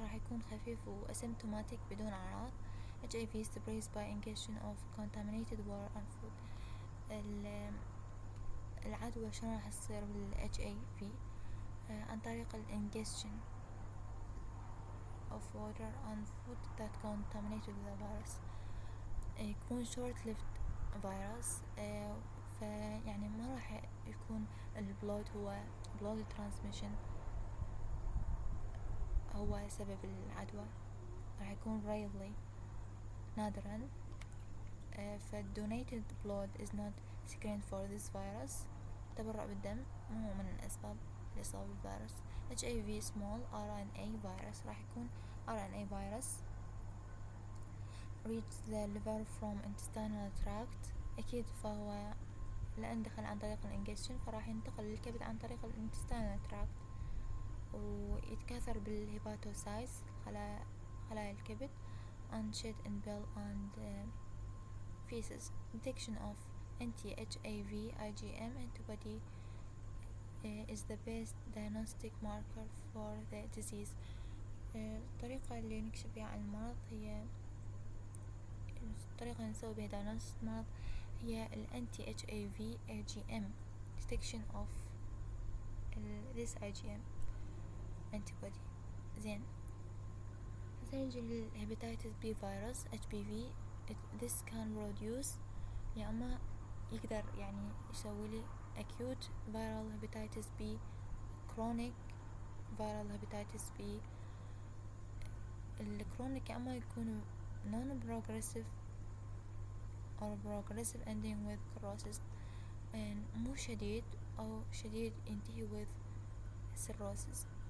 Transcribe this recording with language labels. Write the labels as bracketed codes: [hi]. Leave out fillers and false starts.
[ar] راح يكون خفيف و asymptomatic بدون أعراض. [en] HIV spreads by ingestion of contaminated water and food. [ar] العدوى شلون راح تصير بال HIV؟ عن طريق [en] ingestion of water and food that contaminated with the virus. [ar] يكون short lived virus. فيعني ما راح يكون البلود هو blood transmission هو سبب العدوى، راح يكون rarely نادرا. [en] فالdonated blood is not screened for this virus. [ar] تبرع بالدم مو من الأسباب الإصابة بالفيروس. [en] HIV small RNA virus [ar] راح يكون [en] RNA virus reach the liver from intestinal tract. [ar] أكيد فهو لأن دخل عن طريق الانجكشن فراح ينتقل للكبد عن طريق الانتستينال تراكت ويتكاثر بالهيباتوسايتس خلايا الكبد [en] and shed in bile and feces. detection of anti-HIV IgM antibody is the best diagnostic marker for the disease. [ar] الطريقة اللي نكشف بها عن المرض هي الطريقة اللي نسوي بها diagnosis المرض هي anti-HIV IgM [en] detection of this IgM antibody. [ar] زين نجي للهيباتيتس بي فيروس HPV. [en] this can produce [ar] يا أما يقدر يعني يسوي لي [en] acute viral hepatitis B, chronic viral hepatitis B. [ar] الكرونيك يا أما يكون [en] non progressive or progressive ending with cirrhosis [ar] مو شديد أو شديد ينتهي with cirrhosis.